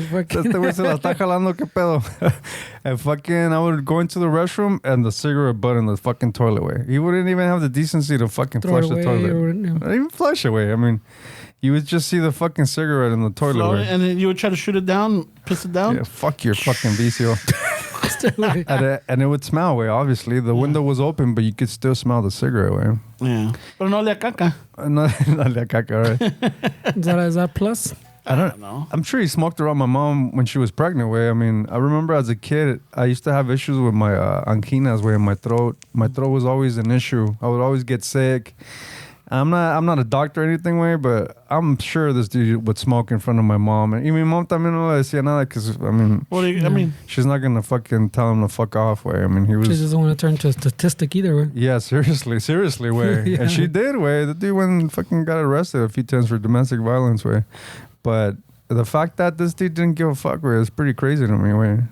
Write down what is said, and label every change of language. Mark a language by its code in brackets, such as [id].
[es] Este güey se la está jalando, ¿qué pedo? [en] And fucking, I would go into the restroom, and the cigarette butt in the fucking toilet, way. He wouldn't even have the decency to fucking Throw flush it the away toilet. or, Not even flush away. I mean, you would just see the fucking cigarette in the toilet, float way. it, and then you would try to shoot it down, piss it down. Yeah, fuck your fucking vicio. Way. And it would smell, way, obviously. The window was open, but you could still smell the cigarette, way. Yeah. [es] Pero no le a caca. No le caca, [en] right? Is that plus? I don't know. I'm sure he smoked around my mom when she was pregnant, way. I mean, I remember as a kid, I used to have issues with my anginas, way, in my throat. My throat was always an issue. I would always get sick. I'm not a doctor or anything, way, but I'm sure this dude would smoke in front of my mom. [es] And mi mom también no le decía nada [en] because, I mean, What do you, I mean, she's not going to fucking tell him to fuck off, way. I mean, he was... She doesn't want to turn to a statistic either, way. Yeah, seriously, way. Yeah. And she did, way. The dude went and fucking got arrested a few times for domestic violence, way. But the fact that this dude didn't give a fuck, way, is pretty crazy to me, way.